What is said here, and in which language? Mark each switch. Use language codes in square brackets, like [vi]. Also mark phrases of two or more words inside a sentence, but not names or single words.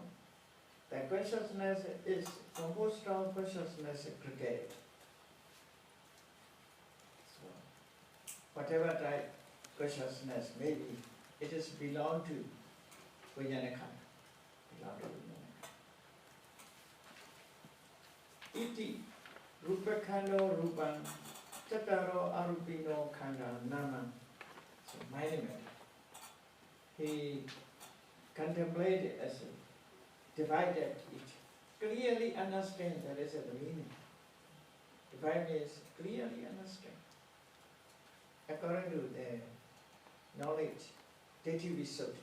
[en] The consciousness is composed of consciousness aggregate. Whatever type consciousness may be, it is belong to [pi] Vijnana Khanda. [en] Belong to [pi] Vijnana Khanda. Iti Rupa Khando Rupan Tataro Arupino Khanda Nama. [en] So mind matter. He contemplated as a divided it. Clearly understand that is the meaning. Divide means clearly understand. According to the knowledge, [pi] Ditthi Visuddhi.